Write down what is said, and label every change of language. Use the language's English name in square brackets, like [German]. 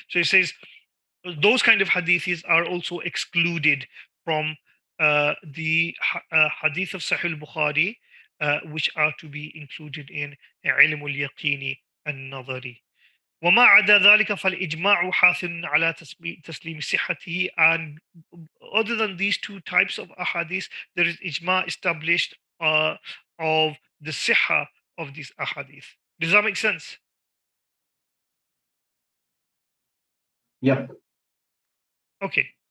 [English] So it says those kind of hadiths are also excluded from the hadith of Sahih al-Bukhari, which are to be included in علم اليقين النظري. [Arabic] وما عدا ذلك فالإجماع حاث على تسليم صحته. [English] And other than these two types of ahadith, there is ijma established of the sihha of these ahadith. Does that make sense? Yeah. Okay.